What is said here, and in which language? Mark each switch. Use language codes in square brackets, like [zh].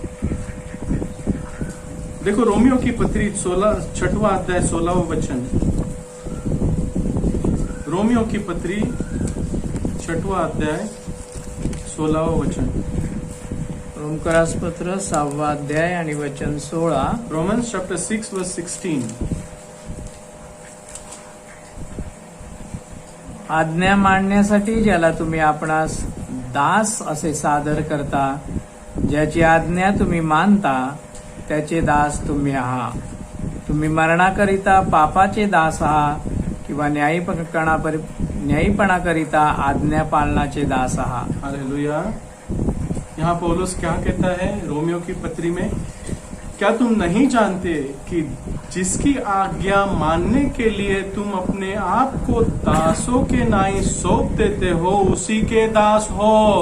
[hi] देखो रोमियो की पत्री 6वां अध्याय 16वां वचन. रोमियो की पत्री 6वां अध्याय 16वां वचन. [mr] रोमकरास पत्र 6वां अध्याय आणि वचन 16. [en] Romans chapter 6 verse 16. [mr] आज्ञा मांडण्यासाठी ज्याला तुम्ही आपणास दास असे सादर करता, ज्याची आज्ञा तुम्ही मानता, त्याचे दास तुम्ही आहात. तुम्ही मरणाकरिता पापाचे दास आहात किंवा न्यायीपणाकरिता आज्ञा पालनाचे दास आहात. हालेलुया. [hi] यहाँ पौलुस क्या कहता है रोमियो की पत्री में? क्या तुम नहीं जानते कि जिसकी आज्ञा मानने के लिए तुम अपने आप को दासों के नाई सौंप देते हो, उसी के दास हो.